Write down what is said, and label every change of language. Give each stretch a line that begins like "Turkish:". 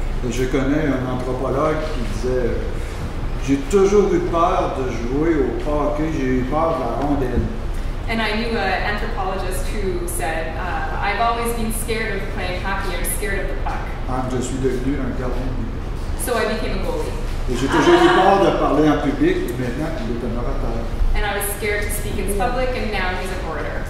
French: Et je connais un anthropologue qui disait « J'ai toujours eu peur de jouer au hockey, j'ai eu peur de la rondelle. »
English: And I knew an anthropologist who said, I've always been scared of playing hockey, I'm scared of the puck.
French: Je suis devenu un gardien de but.
English: So I became a goalie.
French: Et j'ai toujours eu peur de parler en public, et maintenant, il est un orateur.
English: And I was scared to speak in public, and now he's an orator.